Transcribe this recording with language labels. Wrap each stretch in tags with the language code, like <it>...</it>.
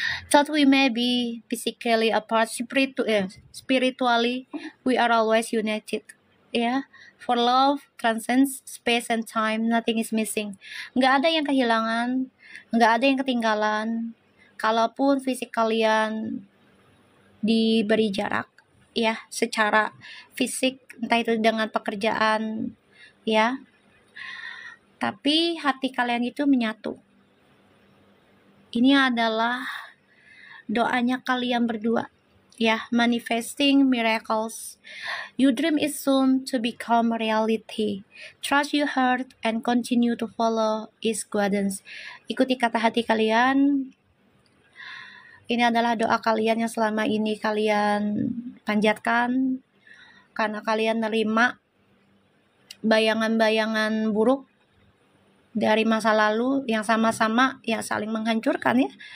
<en>Thought we may be physically apart, spiritually we are always united. Ya, for love transcends space and time, nothing is missing.</en> <id>Nggak ada yang kehilangan, nggak ada yang ketinggalan. Kalaupun fisik kalian diberi jarak, ya, secara fisik, entah itu dengan pekerjaan, ya, tapi hati kalian itu menyatu. Ini adalah doanya kalian berdua.</id> <en>Ya, manifesting miracles. Your dream is soon to become reality. Trust your heart and continue to follow its guidance.</en> <id>Ikuti kata hati kalian. Ini adalah doa kalian yang selama ini kalian panjatkan karena kalian nerima bayangan-bayangan buruk dari masa lalu yang sama-sama yang saling menghancurkan ya.</id>